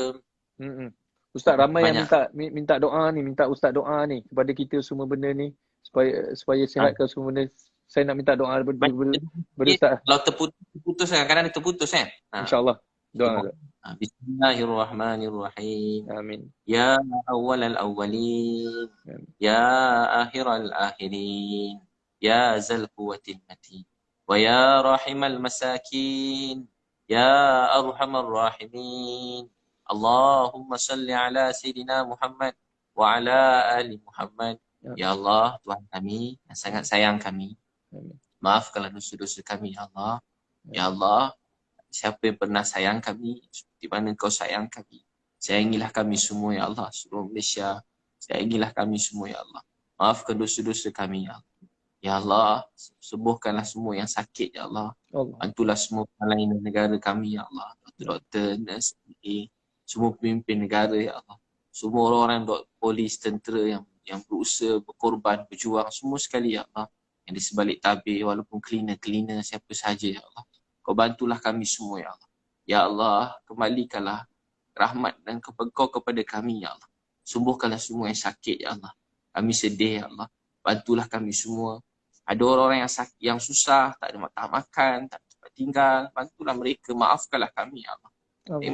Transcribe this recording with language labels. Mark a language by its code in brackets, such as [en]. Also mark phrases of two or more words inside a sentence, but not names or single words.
[ms] Ustaz ramai yang minta doa ni, minta Ustaz doa ni kepada kita semua benda ni supaya sihatkan semua benda. Saya nak minta doa Ustaz. Kalau terputus kadang-kadang terputus kan. InsyaAllah. Doa. [ar] بسم الله الرحمن الرحيم. [ms] Amin. [ar] يا أول الأولين. يا آخر الآخرين. يا ذا القوة المتين. ويا راحم المساكين. يا أرحم الراحمين. اللهم صل على سيدنا محمد وعلى آل محمد. [ms] Ya Allah, Tuhan kami yang sangat sayang kami. Maafkanlah dosa-dosa kami ya Allah. Ya Allah, siapa yang pernah sayang kami seperti mana Kau sayang kami. Sayangilah kami semua ya Allah, seluruh Malaysia. Sayangilah kami semua ya Allah. Maafkan dosa-dosa kami ya Allah. Ya Allah, sembuhkanlah semua yang sakit ya Allah. Bantulah semua pelayan negara kami ya Allah. Doktor, nurse, semua pemimpin negara ya Allah. Semua orang-orang polis, tentera yang berusaha, berkorban, berjuang semua sekali ya Allah. Yang di sebalik tabir walaupun cleaner siapa sahaja ya Allah. Kau bantulah kami semua ya Allah. Ya Allah, kembalikanlah rahmat dan Kau kepada kami ya Allah. Sembuhkanlah semua yang sakit ya Allah. Kami sedih ya Allah. Bantulah kami semua. Ada orang-orang yang susah, tak ada makan, tak ada tempat tinggal. Bantulah mereka, maafkanlah kami ya Allah.